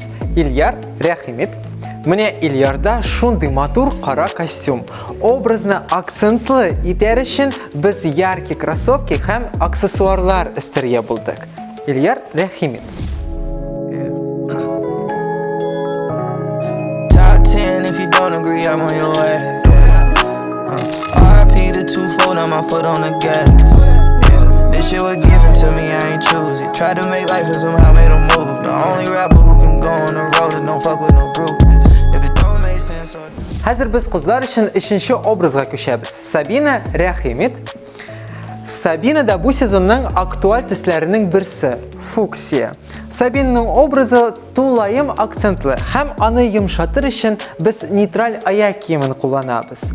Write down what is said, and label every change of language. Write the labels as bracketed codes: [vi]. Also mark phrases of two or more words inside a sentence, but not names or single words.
[tt] Ильяр, рәхим ит. Менә Ильярда шундый матур кара костюм. Образны акцентлы итәр өчен без [ru] яркий кроссовки [tt] һәм аксессуарлар өстәргә булдык. Ильяр, рәхим ит. [en] Top 10 if you don't agree, I'm on your way. RIP the two-fold, now my foot on the gas. This shit was given to me, I ain't choose it. Tried to make life and somehow made a move. The only rapper who can go on the road and don't fuck with no group. If it don't make sense or... [tt] Хәзер без кызлар өчен өченче образга күчәбез. Сабина, рәхим ит. Сабина да бу сезонның актуаль төсләренең берсе – фуксия. Сабинаның образы тулаем акцентлы һәм аны йомшатыр өчен без нейтраль аяк киемен кулланабыз.